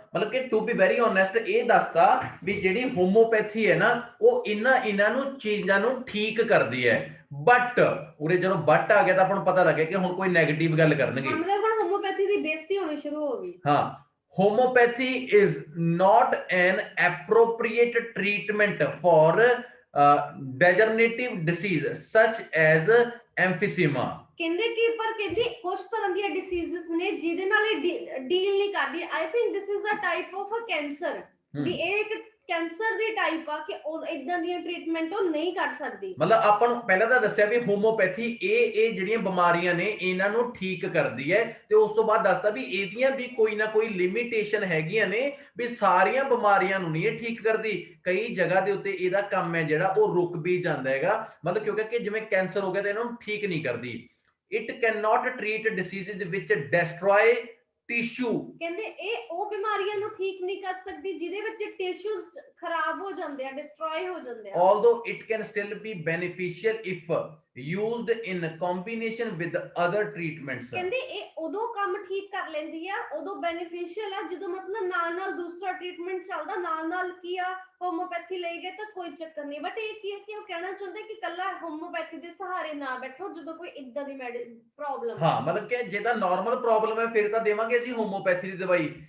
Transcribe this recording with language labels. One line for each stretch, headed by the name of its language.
Punjabi: ਮਤਲਬ ਕਿ
English: to be very honest
Punjabi: ਇਹ ਦੱਸਦਾ ਵੀ ਜਿਹੜੀ ਹੋਮੋਪੈਥੀ ਹੈ ਨਾ ਉਹ ਇਹਨਾਂ ਨੂੰ ਚੀਜ਼ਾਂ ਨੂੰ ਠੀਕ ਕਰਦੀ ਹੈ। ਬਟ ਉਰੇ ਜਦੋਂ ਬਟ ਆ ਗਿਆ ਤਾਂ ਆਪਾਂ ਨੂੰ ਪਤਾ ਲੱਗਿਆ ਕਿ ਹੁਣ ਕੋਈ ਨੈਗੇਟਿਵ ਗੱਲ ਕਰਨਗੇ। ਮਤਲਬ ਹੁਣ ਹੋਮੋਪੈਥੀ ਦੀ ਬੇਇੱਜ਼ਤੀ ਹੋਣੀ ਸ਼ੁਰੂ ਹੋ ਗਈ।
English: ਹਾਂ, homeopathy is not an appropriate treatment for degenerative disease such as emphysema।
Punjabi: ਕਹਿੰਦੇ ਕਿ ਪਰ ਕਹਿੰਦੇ ਕੁਝ ਤਰ੍ਹਾਂ ਦੀਆਂ ਡਿਸੀਜ਼ਸ ਨੇ ਜਿਹਦੇ ਨਾਲ ਇਹ ਡੀਲ ਨਹੀਂ ਕਰਦੀ।
English: I think this is a type of a cancer,
Punjabi: ਵੀ ਇਹ ਇੱਕ ਕੈਂਸਰ ਦੀ ਟਾਈਪ ਆ ਕਿ ਉਹ ਇਦਾਂ ਦੀਆਂ ਟ੍ਰੀਟਮੈਂਟ ਉਹ ਨਹੀਂ ਕਰ ਸਕਦੀ। ਮਤਲਬ ਆਪਾਂ ਨੂੰ ਪਹਿਲਾਂ ਤਾਂ ਦੱਸਿਆ ਵੀ ਹੋਮੋਪੈਥੀ ਇਹ ਜਿਹੜੀਆਂ ਬਿਮਾਰੀਆਂ ਨੇ ਇਹਨਾਂ ਨੂੰ ਠੀਕ ਕਰਦੀ ਹੈ, ਤੇ ਉਸ ਤੋਂ ਬਾਅਦ ਦੱਸਦਾ ਵੀ ਇਹਦੀਆਂ ਵੀ ਕੋਈ ਨਾ ਕੋਈ ਲਿਮਿਟੇਸ਼ਨ ਹੈਗੀਆਂ ਨੇ, ਵੀ ਸਾਰੀਆਂ ਬਿਮਾਰੀਆਂ ਨੂੰ ਨਹੀਂ ਇਹ ਠੀਕ ਕਰਦੀ। ਕਈ ਜਗ੍ਹਾ ਦੇ ਉੱਤੇ ਇਹਦਾ ਕੰਮ ਹੈ ਜਿਹੜਾ ਉਹ ਰੁਕ ਵੀ ਜਾਂਦਾ ਹੈਗਾ, ਮਤਲਬ ਕਿਉਂਕਿ ਜਿਵੇਂ ਕੈਂਸਰ ਹੋ ਗਿਆ ਤੇ ਇਹਨਾਂ ਨੂੰ ਠੀਕ ਨਹੀਂ ਕਰਦੀ।
English: It cannot treat diseases which destroy tissue।
Punjabi: ਕਹਿੰਦੇ ਇਹ ਉਹ ਬਿਮਾਰੀਆਂ ਨੂੰ ਠੀਕ ਨਹੀਂ ਕਰ ਸਕਦੀ ਜਿਹਦੇ ਵਿੱਚ ਟਿਸ਼ੂਜ਼ ਖਰਾਬ ਹੋ ਜਾਂਦੇ ਆ, ਡਿਸਟਰੋਏ ਹੋ ਜਾਂਦੇ ਆ।
English: Although it can still be beneficial if used in combination with other treatments।
Punjabi: ਕਹਿੰਦੇ ਇਹ ਉਦੋਂ ਕੰਮ ਠੀਕ ਕਰ ਲੈਂਦੀ ਆ, ਉਦੋਂ ਬੈਨੀਫੀਸ਼ੀਅਲ ਆ ਜਦੋਂ ਮਤਲਬ ਨਾਲ ਦੂਸਰਾ ਟ੍ਰੀਟਮੈਂਟ ਚੱਲਦਾ, ਨਾਲ ਕੀ ਆ ਹੋਮੋਪੈਥੀ ਲਈ ਗਏ ਤਾਂ ਕੋਈ ਚੱਕਰ ਨਹੀਂ। ਬਟ ਇਹ ਕੀ ਹੈ ਕਿ ਉਹ ਕਹਿਣਾ ਚਾਹੁੰਦੇ ਕਿ ਕੱਲਾ ਹੋਮੋਪੈਥੀ ਦੇ ਸਹਾਰੇ ਨਾ ਬੈਠੋ ਜਦੋਂ ਕੋਈ ਇਦਾਂ ਦੀ ਪ੍ਰੋਬਲਮ। ਹਾਂ, ਮਤਲਬ ਕਿ ਜੇ ਤਾਂ ਨਾਰਮਲ ਪ੍ਰੋਬਲਮ ਹੈ ਫਿਰ ਤਾਂ ਦੇਵਾਂਗੇ ਅਸੀਂ ਹੋਮੋਪੈਥੀ ਦੀ ਦਵਾਈ।